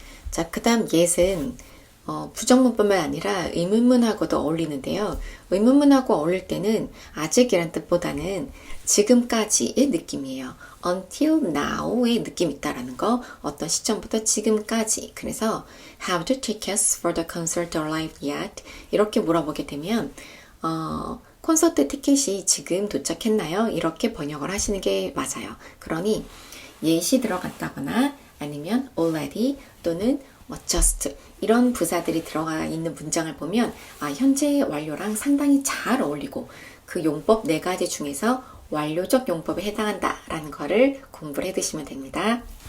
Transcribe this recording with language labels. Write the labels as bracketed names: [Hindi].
[Korean] 자, 그 다음 yet은 부정문뿐만 아니라 의문문하고도 어울리는데요. 의문문하고 어울릴 때는 아직이란 뜻보다는 지금까지의 느낌이에요. [English] until now [Korean] 의 느낌이 있다라는 거, 어떤 시점부터 지금까지. [English] 그래서 have the tickets for the concert arrived yet? [Korean] 이렇게 물어보게 되면 콘서트 티켓이 지금 도착했나요? 이렇게 번역을 하시는 게 맞아요. 그러니 yet이 들어갔다거나 아니면 already 또는 just 이런 부사들이 들어가 있는 문장을 보면 현재 완료랑 상당히 잘 어울리고 그 용법 4가지 중에서 완료적 용법에 해당한다 라는 거를 공부를 해 두시면 됩니다.